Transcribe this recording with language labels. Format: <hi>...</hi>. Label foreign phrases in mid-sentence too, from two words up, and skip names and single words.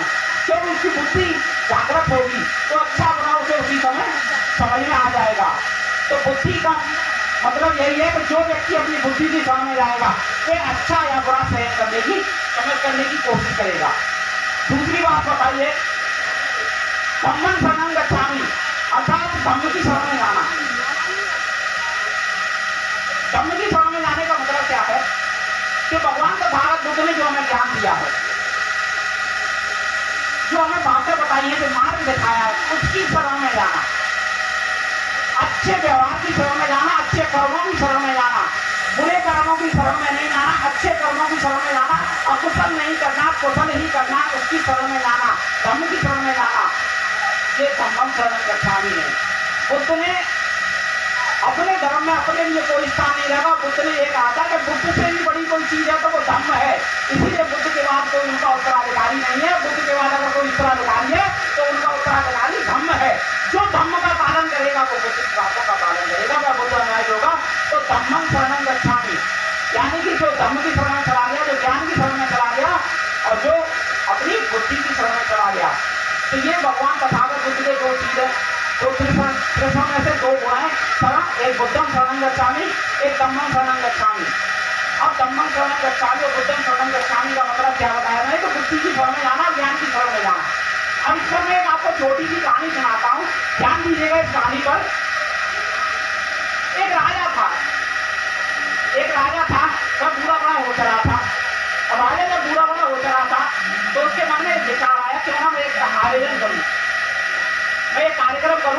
<hi>क्योंकि उसकी बुद्धि जागृत होगी तो अच्छा बुरा उसे उसी समय समझ में आ जाएगा। तो बुद्धि का मतलब यही है कि जो व्यक्ति अपनी बुद्धि की शरण में जाएगा वह अच्छा या बुरा सहन करने की, समझ करने की कोशिश करेगा। दूसरी बात बताइए,</hi> <pi>धम्मं शरणं गच्छामि,</pi> <hi>अर्थात धम्म की शरण में जाना। धम्म की शरण में जाने का मतलब क्या है कि भगवान तथागत बुद्ध ने जो हमें ज्ञान दिया है, जो हमें बातें बताई है, जो मार्ग दिखाया है, उसकी शरण में जाना, अच्छे व्यवहार की शरण में जाना, अच्छे कर्मों की शरण में जाना, बुरे कर्मों की शरण में नहीं जाना, अच्छे कर्मों की शरण में जाना, अकुशल नहीं करना, कुशल ही करना, उसकी शरण में जाना, धम्म की शरण में जाना, ये</hi> <pi>धम्मं शरणं गच्छामि</pi> <hi>है। बुद्ध ने अपने धर्म में अपने लिए कोई स्थान नहीं रखा। बुद्ध ने एक कहा था कि बुद्ध से भी बड़ी कोई चीज है तो वो धम्म है, इसीलिए बुद्ध के बाद कोई उनका उत्तराधिकारी नहीं है। बुद्ध के बाद अगर कोई उत्तराधिकारी है तो उनका उत्तराधिकारी धम्म है। जो धम्म का पालन करेगा वो बुद्ध की बातों का पालन करेगा, वह बुद्ध अनुयायी होगा।</hi> <pi>तो धम्मं शरणं गच्छामि,</pi> <hi>यानी कि जो धम्म की शरण में चला गया, जो ज्ञान की शरण में चला गया और जो अपनी बुद्धि की शरण में चला गया, तो ये भगवान तथागत बुद्ध के दो चीज है, तो त्रिशरण में से दो गुण है शरण, एक</hi> <pi>बुद्धं शरणं गच्छामि,</pi> <hi>एक</hi> <pi>धम्मं शरणं गच्छामि।</pi> <hi>अब</hi> <pi>धम्मं शरणं गच्छामि</pi> <hi>और</hi> <pi>बुद्धं शरणं गच्छामि</pi> <hi>का मतलब क्या बताया मैंने? तो बुद्धि की शरण में जाना, ज्ञान की शरण में जाना। अब इस पर मैं आपको छोटी सी कहानी सुनाता हूँ, ध्यान दीजिएगा इस कहानी पर। एक राजा था, वह बुरा बड़ा हो चला था। अब राजा जब बुरा बड़ा हो चला था तो उसके मन में एक विचार आया, क्यों ना मैं एक आयोजन करूँ, मैं एक कार्यक्रम करूं।</hi>